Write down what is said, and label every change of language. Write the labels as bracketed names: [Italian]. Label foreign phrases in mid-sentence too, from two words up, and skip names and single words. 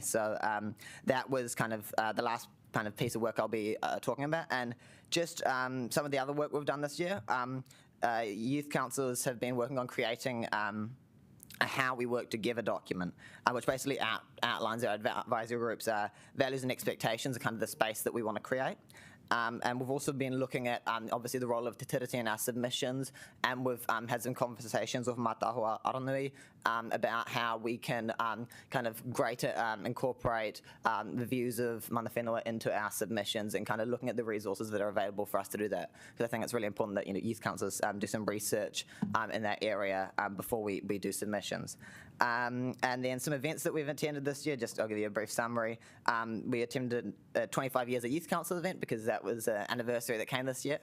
[English] So that was kind of the last kind of piece of work I'll be talking about, and just some of the other work we've done this year. Youth councillors have been working on creating a How We Work Together document, which basically outlines our advisory group's values and expectations, and kind of the space that we want to create. And we've also been looking at, obviously, the role of [Māori] te tiriti [English] in our submissions, and we've had some conversations with Mātahua Aranui about how we can kind of greater incorporate the views of [Māori] mana whenua [English] into our submissions, and kind of looking at the resources that are available for us to do that. Because I think it's really important that youth councillors do some research in that area before we do submissions. And then some events that we've attended this year, I'll give you a brief summary. We attended a 25 years a youth council event, because that was an anniversary that came this year.